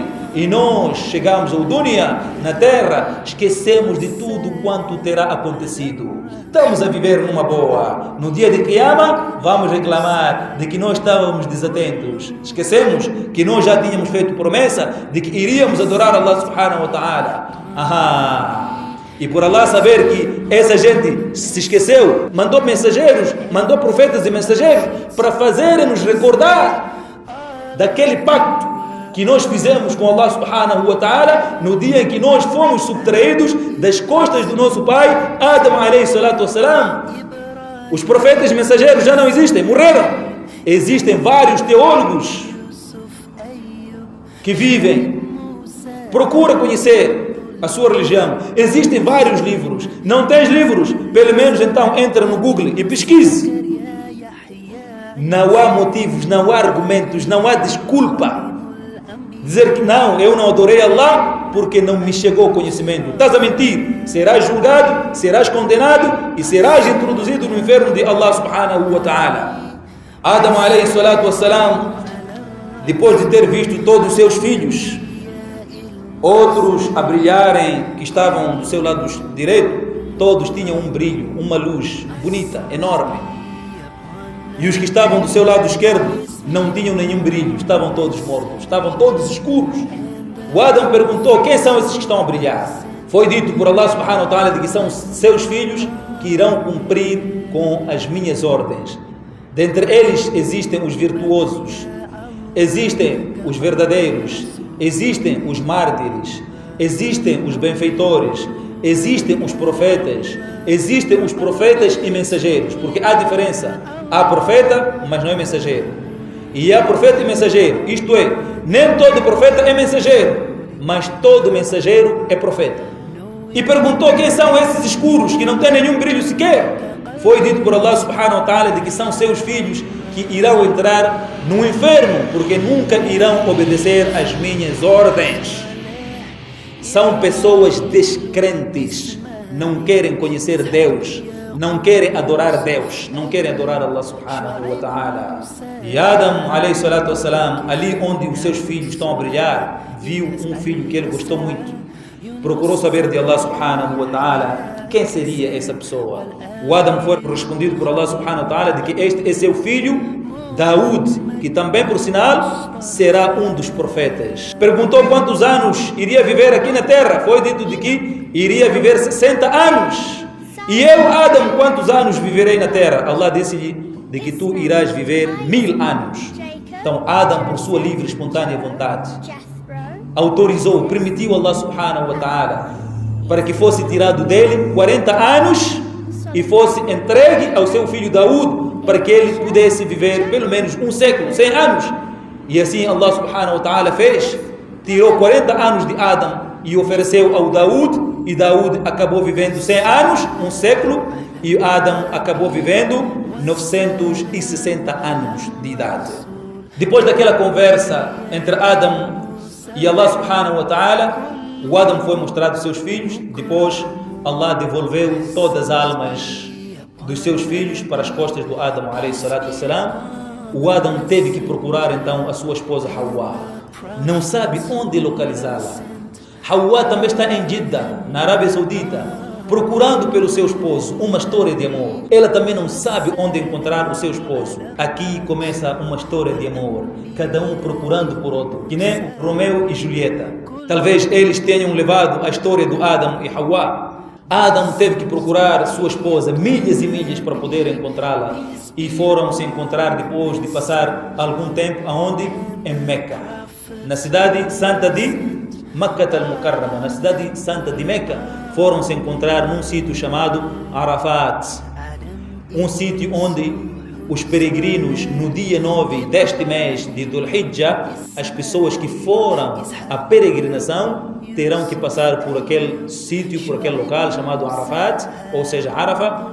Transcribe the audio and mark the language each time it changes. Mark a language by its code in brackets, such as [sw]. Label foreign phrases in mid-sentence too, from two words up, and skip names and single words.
[pt] E nós chegamos ao dunya, na terra, esquecemos de tudo quanto terá acontecido. Estamos a viver numa boa. No dia de Qiyamah, vamos reclamar de que nós estávamos desatentos. Esquecemos que nós já tínhamos feito promessa de que iríamos adorar [ar] الله سبحانه وتعالى. [pt] E por Allah saber que essa gente se esqueceu, mandou mensageiros, mandou profetas e mensageiros para fazerem-nos recordar daquele pacto que nós fizemos com [ar] الله سبحانه وتعالى [pt] no dia em que nós fomos subtraídos das costas do nosso pai Adam [ar] عليه الصلاة والسلام. [pt] Os profetas e mensageiros já não existem, morreram. Existem vários teólogos que vivem. Procura conhecer a sua religião. Existem vários livros. Não tens livros? Pelo menos então entra no Google e pesquise. Não há motivos, não há argumentos, não há desculpa dizer que não, eu não adorei Allah porque não me chegou o conhecimento. Estás a mentir. Serás julgado, serás condenado e serás introduzido no inferno de [ar] الله سبحانه وتعالى. آدم عليه الصلاة والسلام, [pt] depois de ter visto todos os seus filhos, outros a brilharem, que estavam do seu lado direito, todos tinham um brilho, uma luz bonita, enorme. E os que estavam do seu lado esquerdo não tinham nenhum brilho, estavam todos mortos, estavam todos escuros. O Adam perguntou: quem são esses que estão a brilhar? Foi dito por [ar] الله سبحانه وتعالى [pt] de que são seus filhos que irão cumprir com as minhas ordens. Dentre eles existem os virtuosos, existem os verdadeiros, existem os mártires, existem os benfeitores, existem os profetas e mensageiros, porque há diferença. Há profeta, mas não é mensageiro. E há profeta e mensageiro, isto é, nem todo profeta é mensageiro, mas todo mensageiro é profeta. E perguntou quem são esses escuros que não têm nenhum brilho sequer. Foi dito por [ar] الله سبحانه وتعالى [pt] de que são seus filhos que irão entrar no inferno, porque nunca irão obedecer às minhas ordens. São pessoas descrentes, não querem conhecer Deus, não querem adorar Deus, não querem adorar [ar] الله سبحانه وتعالى. E آدم عليه الصلاة والسلام, [pt] ali onde os seus filhos estão a brilhar, viu um filho que ele gostou muito. Procurou saber de [ar] الله سبحانه وتعالى [pt] quem seria essa pessoa. O Adam foi respondido por [ar] الله سبحانه وتعالى [pt] de que este é seu filho Daud, que também por sinal será um dos profetas. Perguntou quantos anos iria viver aqui na terra. Foi dito de que iria viver 60 anos. E eu, Adam, quantos anos viverei na terra? Allah disse-lhe de que tu irás viver 1000 anos. Então Adam, por sua livre e espontânea vontade, autorizou, permitiu [ar] الله سبحانه وتعالى [pt] para que fosse tirado dele 40 anos e fosse entregue ao seu filho Daud para que ele pudesse viver pelo menos um século, 100 anos. E assim [ar] الله سبحانه وتعالى [pt] fez, tirou 40 anos de Adam e ofereceu ao Daud, e Daud acabou vivendo 100 anos, um século, e Adam acabou vivendo 960 anos de idade. Depois daquela conversa entre Adam e [ar] الله سبحانه وتعالى, [pt] o Adam foi mostrado seus filhos. Depois Allah devolveu todas as almas dos seus filhos para as costas do Adam [ar] عليه الصلاة والسلام. [pt] O Adam teve que procurar então a sua esposa Hawa, não sabe onde localizá-la. Hawa também está em Jeddah, na Arábia Saudita, procurando pelo seu esposo, uma história de amor. Ela também não sabe onde encontrar o seu esposo. Aqui começa uma história de amor, cada um procurando por outro, que nem Romeu e Julieta. Talvez eles tenham levado a história do Adam e Hawa. Adam teve que procurar sua esposa milhas e milhas para poder encontrá-la, e foram se encontrar depois de passar algum tempo aonde? Em Meca, na cidade santa de Makkah al-Mukarrama, na cidade santa de Meca. foram se encontrar num sítio chamado Arafat, um sítio onde os peregrinos, no dia 9 deste mês de Dhul Hijjah, as pessoas que foram à peregrinação terão que passar por aquele sítio, por aquele local chamado Arafat, ou seja, Arafah.